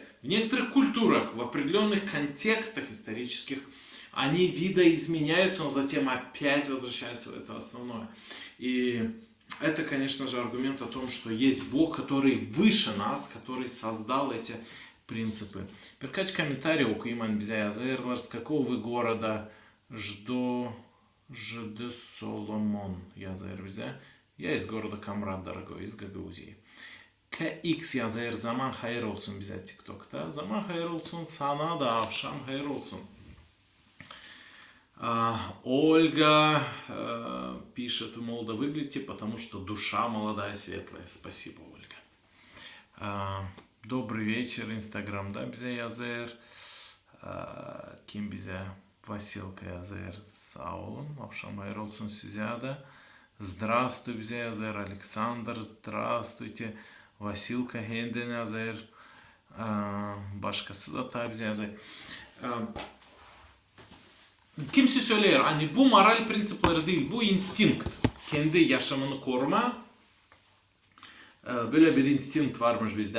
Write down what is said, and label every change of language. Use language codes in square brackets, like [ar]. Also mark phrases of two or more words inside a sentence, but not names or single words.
[ru] В некоторых культурах, в определенных контекстах исторических, они видоизменяются, но затем опять возвращаются в это основное. И это, конечно же, аргумент о том, что есть Бог, который выше нас, который создал эти принципы. [gag] Birkaç комментарий okuyayım bize yazarlar. [ru] С какого вы gорода? [gag] Жд Соломон yazar bize. [ru] Я из города Камрад, дорогой, из Гагаузии. [gag] KX yazar, zaman hayır olsun bize TikTok'ta. Zaman hayır olsun, sana da akşam hayır olsun. [ru] Ольга пишет, молодо выглядите, потому что душа молодая, светлая. Спасибо, Ольга. Добрый вечер, [gag] Инстаграм'da bize yazar. Kim bize? Vasilka yazar. Sağ olun. Akşam hayır olsun size de. Здравствуй bize yazar. [ru] Александр, здравствуйте. [gag] Vasilka Henden yazar. Başkası da tabi bize yazar. Kimse söyler, hani bu moral prensipleri değil, bu instinkt. Kendi yaşamını koruma. Böyle bir instinkt varmış bizde.